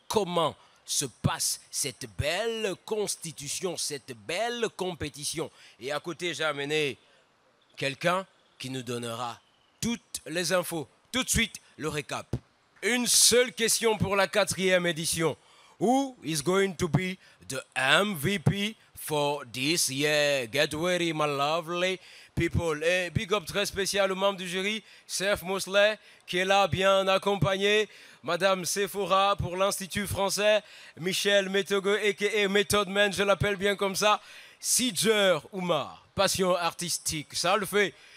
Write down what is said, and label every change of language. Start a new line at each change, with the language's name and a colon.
French: Comment se passe cette belle constitution, cette belle compétition. Et à côté, j'ai amené quelqu'un qui nous donnera toutes les infos. Tout de suite, le récap. Une seule question pour la 4e édition.
English: Who is going to be the MVP for this year? Get ready, my lovely people.
French: Et big up très spécial aux membres du jury, Seth Mosley, qui est là bien accompagné. Madame Sephora pour l'Institut français. Michel Metogo, a.k.a. Method Man, je l'appelle bien comme ça. Sidger Oumar, passion artistique, ça le fait.